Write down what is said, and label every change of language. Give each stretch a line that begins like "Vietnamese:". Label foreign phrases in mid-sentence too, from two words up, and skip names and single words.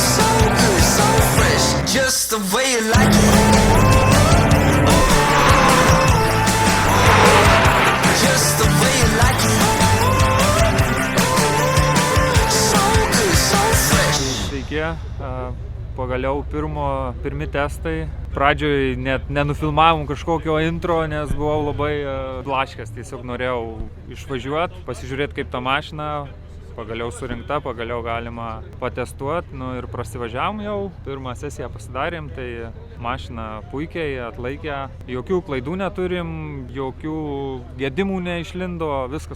English: So good, so fresh, just the way you like it. Just the way you like it. So good, so fresh.
Lithuanian: Sveiki, pagaliau pirmi testai. Pradžioj net nenufilmavom kažkokio intro, nes buvau labai blaškęs, tiesiog norėjau išvažiuoti, pasižiūrėti kaip ta mašina, pagaliau surinkta, pagaliau galima patestuoti, nu ir prasivažiavom jau, pirmą sesiją pasidarėm, tai mašina puikiai atlaikė, jokių klaidų neturim, jokių gedimų neišlindo, viskas